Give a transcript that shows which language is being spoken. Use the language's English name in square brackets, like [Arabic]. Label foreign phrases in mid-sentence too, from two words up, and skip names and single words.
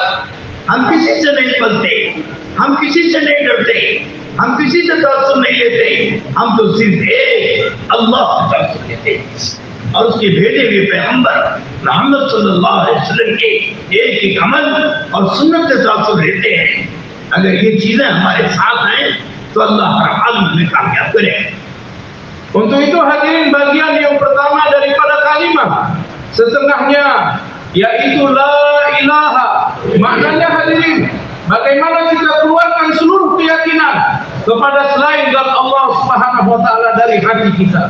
[Urdu] ہم کسی سے نہیں پلتے، ہم کسی سے نہیں ڈرتے، ہم کسی سے تاثر نہیں لیتے، ہم تو صرف ایک اللہ سے تاثر لیتے اور اس کے بھیجے ہوئے پیغمبر محمد [Arabic] صلى الله عليه وسلم [Urdu] کے ایک ایک عمل اور سنت سے تاثر لیتے ہیں. اگر یہ چیزیں ہمارے ساتھ ہیں تو اللہ ہر حال میں کامیاب کرے. [Malay] Untuk itu hadirin, bagian yang pertama daripada kalimat setengahnya yaitu [Arabic] لا إله. [Malay] Maknanya hadirin, bagaimana kita keluarkan seluruh keyakinan kepada selain dari Allah [Arabic] سبحانه وتعالى [Malay] dari hati kita.